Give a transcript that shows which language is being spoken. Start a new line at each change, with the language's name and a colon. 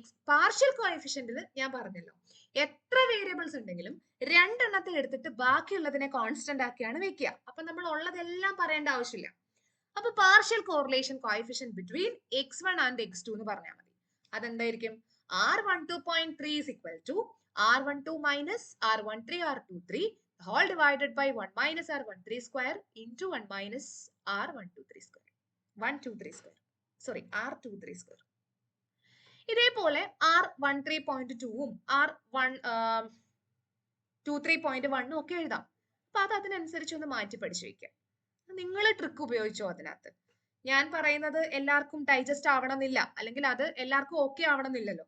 Malayalam: Partial കോഎഫിഷ്യന്റിൽ ഞാൻ പറഞ്ഞല്ലോ, എത്ര വേരിയബിൾസ് ഉണ്ടെങ്കിലും 2 എണ്ണത്തെ എടുത്തിട്ട് ബാക്കിയുള്ളതിനെ കോൺസ്റ്റന്റ് ആക്കിയാണ് വെക്കുക. അപ്പൊ നമ്മൾ ഉള്ളതെല്ലാം പറയേണ്ട ആവശ്യമില്ല. അപ്പൊ partial correlation coefficient between x1 and x2 എന്ന് പറഞ്ഞാൽ മതി. അതെന്തായിരിക്കും?
English: r12.3 is equal to r12 minus r13 r23 whole divided by 1 minus r13 square into 1 minus r123 square. 123 square. Sorry, r23 square.
Malayalam: ഇതേപോലെ r13.2ഉം r23.1 ഒക്കെ എഴുതാം. അപ്പൊ അത് അതിനനുസരിച്ച് ഒന്ന് മാറ്റി പഠിച്ചു വെക്കാം. നിങ്ങൾ ട്രിക്ക് ഉപയോഗിച്ചോ അതിനകത്ത്? ഞാൻ പറയുന്നത് എല്ലാവർക്കും ഡൈജസ്റ്റ് ആവണമെന്നില്ല, അല്ലെങ്കിൽ അത് എല്ലാവർക്കും ഓക്കെ ആവണമെന്നില്ലല്ലോ.